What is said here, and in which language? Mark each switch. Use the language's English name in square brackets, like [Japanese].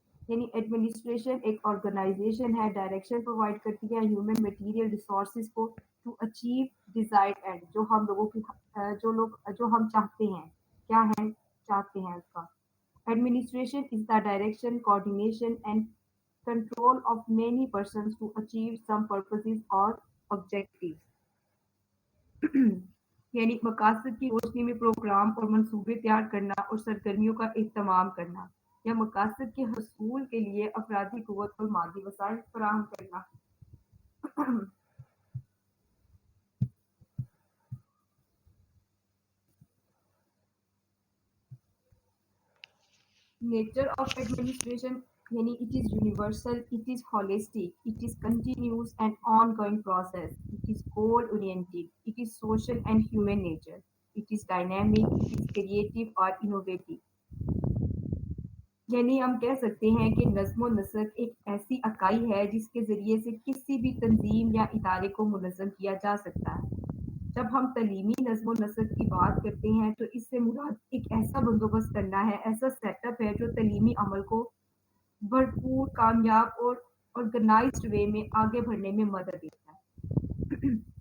[Urdu] یعنی ایڈمنسٹریشن ایک آرگنائزیشن ہے، ڈائریکشن پرووائڈ کرتی ہے ہیومن مٹیریل ریسورسز کو [English] to achieve desired end, [Urdu] جو ہم لوگوں کی جو ہم چاہتے ہیں، کیا ہے چاہتے ہیں اس کا. [English] Administration is the direction, coordination, and control of many persons to achieve some purposes or objectives. [Urdu] یعنی مقاصد کی روشنی میں پروگرام اور منصوبے تیار کرنا اور سرگرمیوں کا اہتمام کرنا، یا مقاصد کے حصول کے لیے افرادی قوت اور مادی وسائل فراہم کرنا. [English] Nature of administration, yani it is universal, it is holistic, it is continuous and ongoing process, it is goal oriented, it is social and human nature, it is dynamic, it is creative or innovative. [Urdu] یعنی ہم کہہ سکتے ہیں کہ نظم و نسق ایک ایسی اکائی ہے جس کے ذریعے سے کسی بھی تنظیم یا ادارے کو منظم کیا جا سکتا ہے. جب ہم تعلیمی نظم و نسق کی بات کرتے ہیں تو اس سے مراد ایک ایسا بندوبست کرنا ہے، ایسا سیٹ اپ ہے جو تعلیمی عمل کو بھرپور، کامیاب اور آرگنائزڈ وے میں آگے بڑھنے میں مدد دیتا ہے.